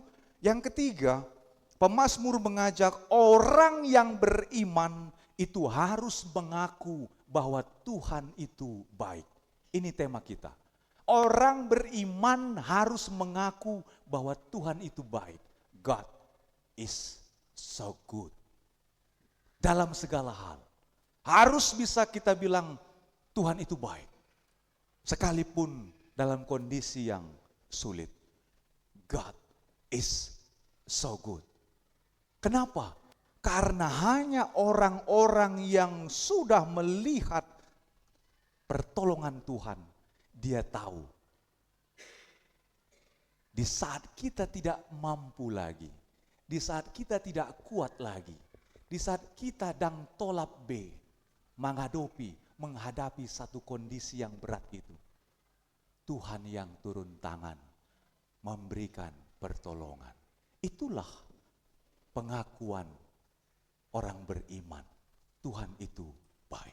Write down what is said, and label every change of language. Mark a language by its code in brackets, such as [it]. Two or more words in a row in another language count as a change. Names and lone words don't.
[id] Yang ketiga, pemazmur mengajak orang yang beriman itu harus mengaku bahwa Tuhan itu baik. Ini tema kita. Orang beriman harus mengaku bahwa Tuhan itu baik. [en] God is so good. [id] Dalam segala hal. Harus bisa kita bilang Tuhan itu baik. Sekalipun dalam kondisi yang sulit. [en] God is so good. [id] Kenapa? Karena hanya orang-orang yang sudah melihat pertolongan Tuhan, dia tahu. Di saat kita tidak mampu lagi, di saat kita tidak kuat lagi, di saat kita [bbc] dang tolap B, [id] menghadapi satu kondisi yang berat itu, Tuhan yang turun tangan, memberikan pertolongan. Itulah pengakuan orang beriman. Tuhan itu baik.